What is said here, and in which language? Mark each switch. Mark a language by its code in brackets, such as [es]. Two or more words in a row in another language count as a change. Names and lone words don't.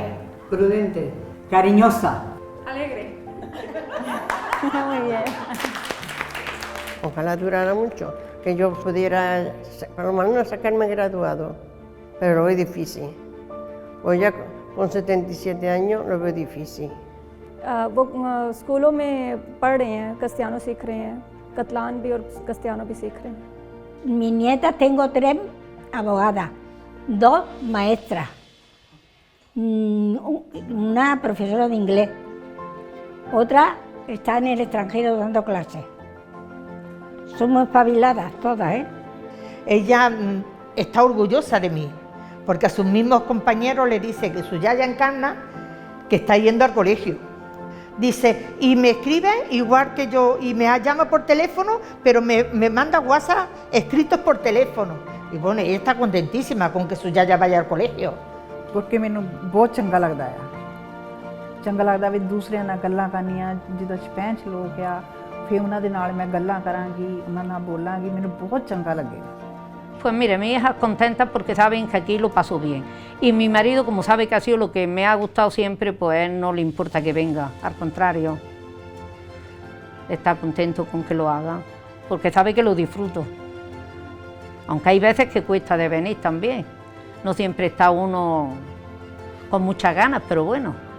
[es] Prudente. Cariñosa. Alegre. Muy bien. Ojalá durara mucho, que yo pudiera por lo menos sacarme graduado, pero lo veo difícil. Hoy ya con 77 años lo veo difícil. [hi] वो स्कूलों में पढ़ रहे हैं, castellano सीख रहे हैं, catalán भी और castellano भी सीख रहे हैं। [es] Mi nieta tengo 3 abogadas, 2 maestras, una profesora de inglés, otra está en el extranjero dando clases. Somos espabiladas todas, Ella está orgullosa de mí, porque a sus mismos compañeros le dice que su yaya encarna, que está yendo al colegio. Dice, y me escribe igual que yo, y me llama por teléfono, pero me manda WhatsApp escritos por teléfono. Y bueno, ella está contentísima con que su yaya vaya al colegio. [pa] Porque ਮੈਨੂੰ ਬਹੁਤ ਚੰਗਾ ਲੱਗਦਾ ਆ ਚੰਗਾ ਲੱਗਦਾ ਵੀ ਦੂਸਰਿਆਂ ਨਾਲ ਗੱਲਾਂ ਕਰਨੀਆਂ ਜਿੱਦਾਂ ਸਪੈਂਚ ਲੋਕ ਆ ਫਿਰ ਉਹਨਾਂ ਦੇ ਨਾਲ ਮੈਂ ਗੱਲਾਂ ਕਰਾਂਗੀ ਉਹਨਾਂ ਨਾਲ ਬੋਲਾਂਗੀ ਮੈਨੂੰ ਬਹੁਤ ਚੰਗਾ ਲੱਗੇਗਾ [es] Pues mire, mi hija contenta porque saben que aquí lo paso bien. Y mi marido, como sabe que ha sido lo que me ha gustado siempre, pues no le importa que venga, al contrario, está contento con que lo haga, porque sabe que lo disfruto. Aunque hay veces que cuesta de venir también, no siempre está uno con muchas ganas, pero bueno.